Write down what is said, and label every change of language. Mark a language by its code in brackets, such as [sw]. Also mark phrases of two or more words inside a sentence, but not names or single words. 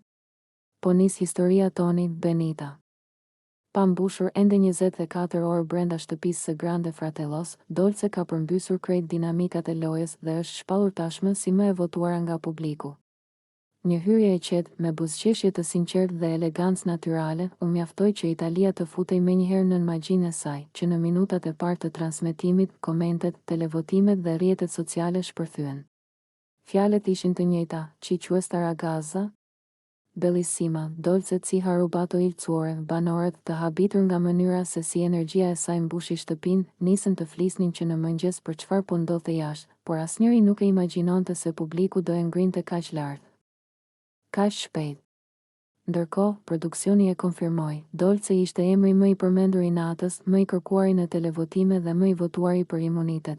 [sq] Po nis historia Toni Benita. Pa mbushur ende 24 orë brenda shtëpisë së Grande Fratellos, Dolce ka përmbysur krejt dinamikat e lojës dhe është shpallur tashmë si më e votuara nga publiku. Një hyrje e qetë, me buzëqeshje të sinqertë dhe elegancë natyrale, u mjaftoi që Italia të futej menjëherë nën magjinë e saj, që në minutat e parë të transmetimit, komentet, televotimet dhe rrjetet sociale shpërthyen. Fjalët ishin të njëjta, [it] "Ci questa ragazza?" Bellissima, Dolce si harubato il cuore, [sq] banorët, të habitur nga mënyra se si energjia e saj mbushi shtëpinë, nisën të flisnin që në mëngjes për çfarë po ndodhte jashtë, por asnjëri nuk e imagjinonte se publiku do e ngrinte kaq lart. Kaq shpejt. Ndërkohë, produksioni e konfirmoi, Dolce ishte emri më i përmendur i natës, më i kërkuari në televotime dhe më i votuari për imunitet.